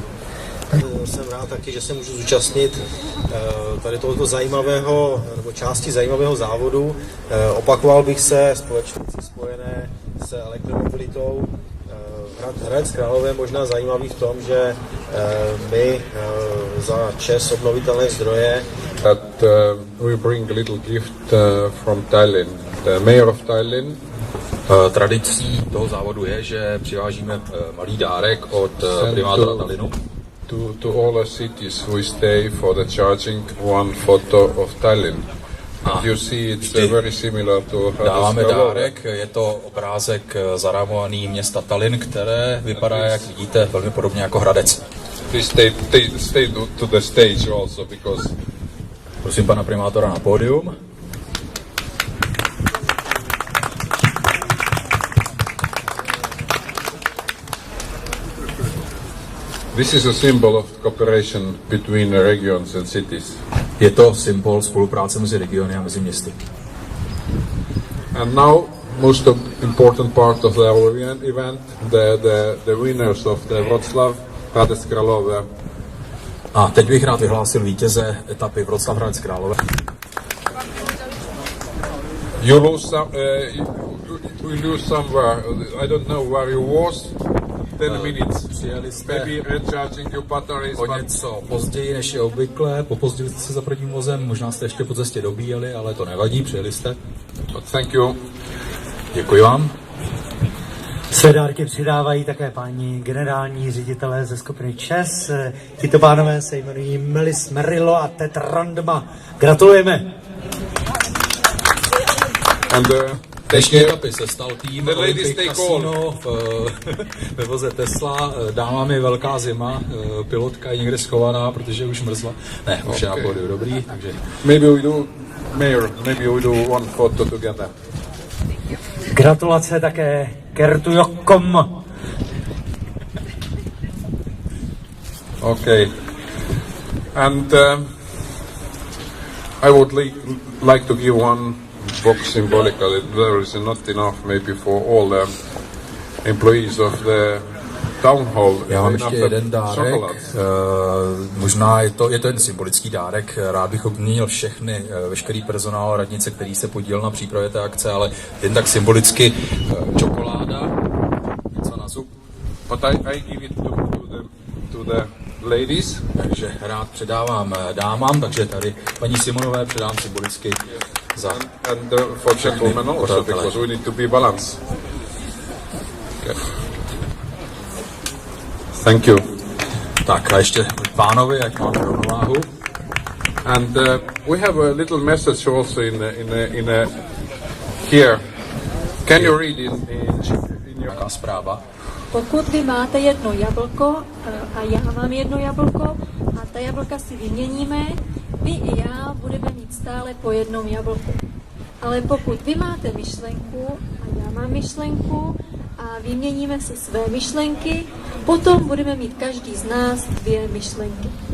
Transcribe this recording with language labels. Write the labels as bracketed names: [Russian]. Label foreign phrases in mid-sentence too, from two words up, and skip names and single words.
[Czech] Jsem rád taky, že se můžu zúčastnit tady tohoto zajímavého, nebo části zajímavého závodu. Opakoval bych se, společnosti spojené s elektromobilitou. Hradec Králové je možná zajímavý v tom, že my za ČEZ obnovitelné zdroje [English] That we bring a little gift from Tallinn. The mayor of Tallinn. [Czech] Tradicí toho závodu je, že přivážíme malý dárek od primátora Tallinnu. [English] To all the cities we stay for the charging one photo of Tallinn. You see it's very similar to [Czech] dáváme dárek, je to obrázek zarámovaný města Tallinn, které vypadá, jak vidíte, velmi podobně jako Hradec. [English] Stay to the stage also because [Czech] prosím pana primátora na pódium. [English] this is a symbol of cooperation between the regions and cities. [Czech] Je to symbol spolupráce mezi regiony a mezi městy. [English] And now, most important part of our event, the winners of the Wroclaw, Hradec Králové. [Czech] A teď bych rád vyhlásil vítěze etapy Wroclaw Hradec Králové. [English] You lose somewhere. I don't know where you was. 10 minutes. [Czech] Přijeli jste [English] Maybe recharging your batteries. [Czech] o něco později než je obvykle, popozdili jste se za prvním vozem, možná jste ještě po cestě dobíjeli, ale to nevadí, přijeli jste. [English] Thank you. [Czech] Děkuji vám. Své dárky přidávají také páni generální ředitelé ze skupiny ČEZ. Tito pánové se jmenují Melis Merillo a Ted Randma. Gratulujeme. [English] And [Czech] Dnešní etapy se stal tým Olympic Casino ve voze Tesla. Dává mi velká zima, pilotka je někde schovaná, protože už mrzla. Ne, už je na pódiu, dobrý, takže... [English] maybe we do one photo together. [Czech] Gratulace také Kertu Jokkom. [English] Okay. And I would like to give one box symbolically. There is not enough maybe for all the employees of the town hall. [Czech] Já mám ještě jeden dárek, možná je to jen symbolický dárek, rád bych obměnil veškerý personál radnice, který se podílel na přípravě té akce, ale jen tak symbolicky čokoláda, něco na zub. [English] But I give it to the ladies. [Czech] Takže rád předávám dámám, takže tady paní Simonové předám symbolicky za... [English] And for gentlemen also, because we need to be balanced. Okay. Thank you. [Czech] Tak a ještě pánovi, jak máme rovnováhu. [English] And we have a little message also in here. Can you read in your [Czech] zpráva? Pokud vy máte jedno jablko a já mám jedno jablko a ta jablka si vyměníme, vy i já budeme mít stále po jednom jablku. Ale pokud vy máte myšlenku a já mám myšlenku a vyměníme si své myšlenky, potom budeme mít každý z nás 2 myšlenky.